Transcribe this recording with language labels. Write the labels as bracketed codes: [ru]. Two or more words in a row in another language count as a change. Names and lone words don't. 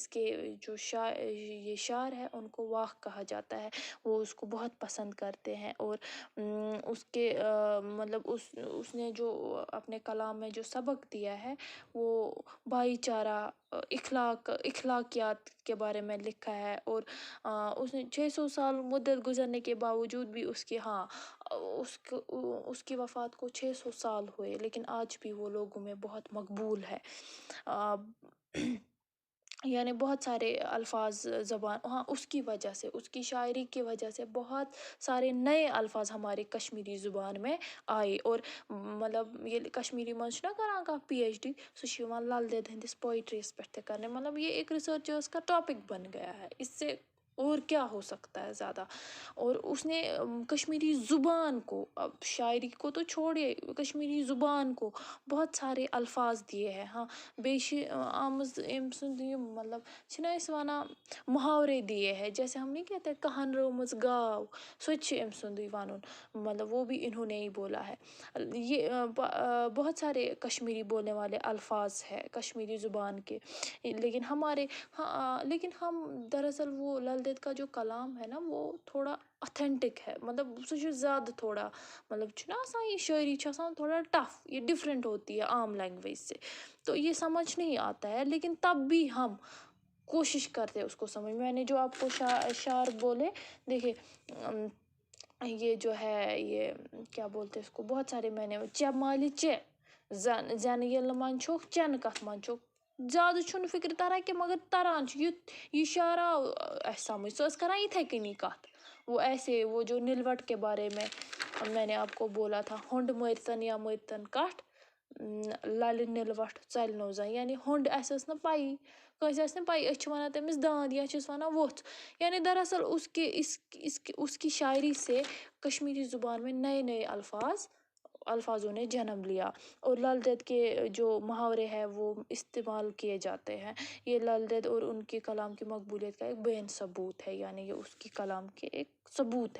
[ur] کے جو یہ شاعر ہے ان کو واق کہا جاتا ہے، وہ اس کو بہت پسند کرتے ہیں، اور اس کے مطلب اس نے جو اپنے کلام میں جو سبق دیا ہے وہ بھائی چارہ، اخلاقیات کے بارے میں لکھا ہے، اور اس نے 600 سال مدت گزرنے کے باوجود بھی اس کی اس کی وفات کو 600 سال ہوئے، لیکن آج بھی وہ لوگوں میں بہت مقبول ہے۔ یعنی بہت سارے الفاظ زبان، ہاں اس کی وجہ سے، اس کی شاعری کی وجہ سے بہت سارے نئے الفاظ ہماری کشمیری زبان میں آئے، اور مطلب یہ [ks] کشمیری منٛز چھُنہ کران کانٛہہ پی ایچ ڈی، سُہ چھُ یِوان لل دید ہٕنٛدِس پوئٹریَس پٮ۪ٹھ تہِ [ur] کرنے، مطلب یہ ایک ریسرچرس کا ٹاپک بن گیا ہے، اس سے اور کیا ہو سکتا ہے زیادہ۔ اور اس نے کشمیری زبان کو، اب شاعری کو تو چھوڑیے، کشمیری زبان کو بہت سارے الفاظ دیے ہیں۔ [ks] ہاں بیٚیہِ چھِ آمٕژ أمۍ سُنٛد یِم مطلب چھِنہ أسۍ وَنان [ur] محاورے دیے ہیں، جیسے ہم نہیں کہتے [ks] کہن رٲومٕژ گاو، سُہ تہِ چھِ أمۍ سُنٛدٕے وَنُن، [ur] مطلب وہ بھی انہوں نے ہی بولا ہے۔ یہ بہت سارے کشمیری بولنے والے الفاظ ہیں کشمیری زبان کے، لیکن لیکن ہم دراصل وہ لل دید کا جو کلام ہے نا وہ تھوڑا اتھینٹک ہے، مطلب [ks] سُہ چھُ زیادٕ [ur] تھوڑا، مطلب [ks] چھُنہ آسان [ur] یہ شاعری [ks] چھِ آسان [ur] تھوڑا ٹف، یہ ڈفرینٹ ہوتی ہے عام لینگویج سے، تو یہ سمجھ نہیں آتا ہے، لیکن تب بھی ہم کوشش کرتے اس کو سمجھ۔ میں نے جو آپ کو شعر بولے، دیکھیے یہ جو ہے، یہ کیا بولتے اس کو، بہت سارے میں نے [ks] چے مالہِ چے زینہٕ ییٚلہِ نہٕ منٛد چھُکھ چٮ۪نہٕ کَتھ منٛز چھُکھ، زیادٕ چھُنہٕ فکرِ تران کینٛہہ مگر تران چھُ، یہ شعر آو اَسہِ سمجھ، سۄ ٲس کران یِتھے کٔنی کَتھ، [ur] وہ ایسے، وہ جو نلوٹ کے بارے میں نے آپ کو بولا تھا، [ks] ہونڈ مٲرتن یا مٲرتن کٹھ للہِ نلوٹ ژَلہِ نو زانٛہہ، یعنی ہونڈ، اَسہِ ٲس نہٕ پَیی، کٲنٛسہِ آسہِ نہٕ پَیی، أسۍ چھِ وَنان تٔمِس داند یا چھِس وَنان ووٚژھ، [ur] یعنی دراصل اس کی شاعری سے کشمیری زبان میں نئے نئے الفاظوں نے جنم لیا، اور لل دید کے جو محاورے ہیں وہ استعمال کیے جاتے ہیں۔ یہ لل دید اور ان کے کلام کی مقبولیت کا ایک بین ثبوت ہے، یعنی یہ اس کی کلام کے ایک ثبوت ہے۔